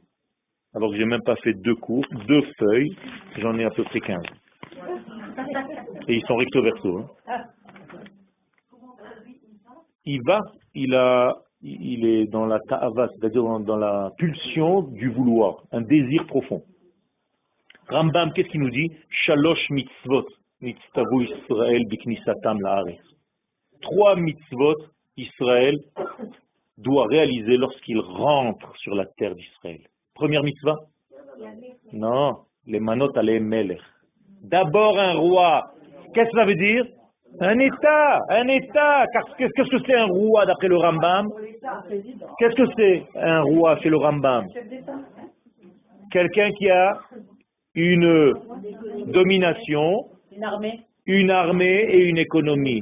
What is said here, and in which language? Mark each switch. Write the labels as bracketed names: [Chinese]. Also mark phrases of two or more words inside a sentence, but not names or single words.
[French] Alors que j'ai même pas fait 2 cours, 2 feuilles, j'en ai à peu près 15. Et ils sont recto verso. Hein. Il est dans la ta'ava, c'est-à-dire dans la pulsion du vouloir, un désir profond. Rambam, qu'est-ce qu'il nous dit? [Hebrew] שלוש מצוות נצטוו ישראל בכניסתם לארץ. [French] 3 mitzvot, Israël doit réaliser lorsqu'il rentre sur la terre d'Israël. Première mitzvah? Non, [Hebrew] למנות עליהם מלך. [French] D'abord un roi. Qu'est-ce que ça veut dire? Un État, un État. Qu'est-ce que c'est un roi d'après le Rambam? Qu'est-ce que c'est un roi chez le Rambam? Quelqu'un qui a une domination, une armée et une économie.